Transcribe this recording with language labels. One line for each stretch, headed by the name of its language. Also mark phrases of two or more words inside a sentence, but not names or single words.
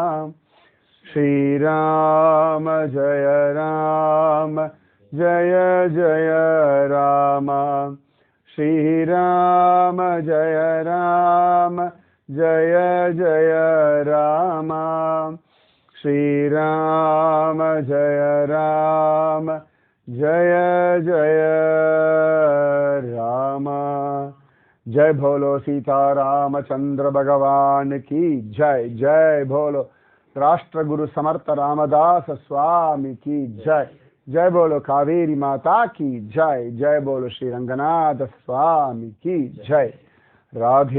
Sanskrit: श्रीराम जय राम जय जय राम. श्रीराम जय राम जय जय राम. श्रीराम जय राम जय जय राम.
Hindi: जय बोलो सीता रामचंद्र भगवान की जय. जय बोलो राष्ट्र गुरु समर्थ रामदास स्वामी की जय. जय बोलो कावेरी माता की जय. जय बोलो श्री रंगनाथ स्वामी की जय.